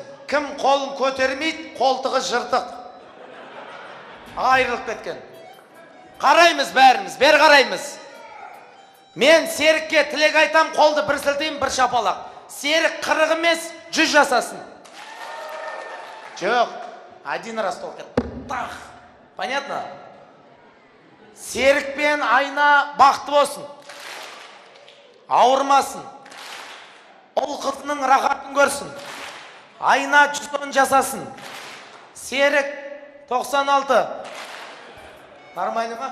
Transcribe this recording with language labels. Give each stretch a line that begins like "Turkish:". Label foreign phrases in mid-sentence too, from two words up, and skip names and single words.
Kazakh: Кім қолын көтермейді, қолтығы жыртық. Айырылып кеткен. Қараймыз бәріміз, бер қараймыз. Мен Серікке тілек айтам, қолды бір сілтейім, бір шапалақ. Серік 40 емес, 100 жасасын. Жоқ,
Russian: один раз толкет. Тах. Понятно?
Kazakh: Серік пен Айна бақытты болсын. Ауырмасын. Ол қызының рахатын көрсін. Айна 110 жасасын. Серік 96. Нормально ма?